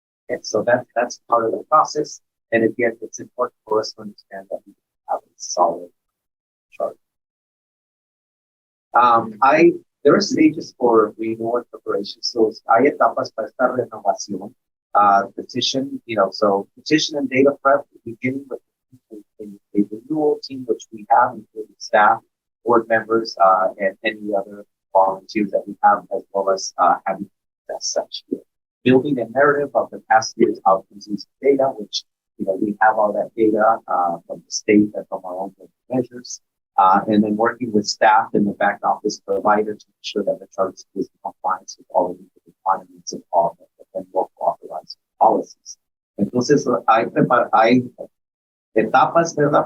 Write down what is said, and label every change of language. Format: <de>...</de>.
<en>And so that's part of the process. And again, it's important for us to understand that we have a solid chart. There are stages for renewal preparation. So</en> <es>hay etapas para esta renovación.</es> <en>Petition, so petition and data prep, beginning with a renewal team, which we have, including staff, board members, and any other volunteers that we have, as well as having that such here. Building a narrative of the past year's outcomes using data, which we have all that data from the state and from our own measures, and then working with staff in the back office provider to ensure that the chart is in compliance with all of the requirements of all the local authorized policies.</en> <es>Entonces, hay etapas, ¿verdad?</es>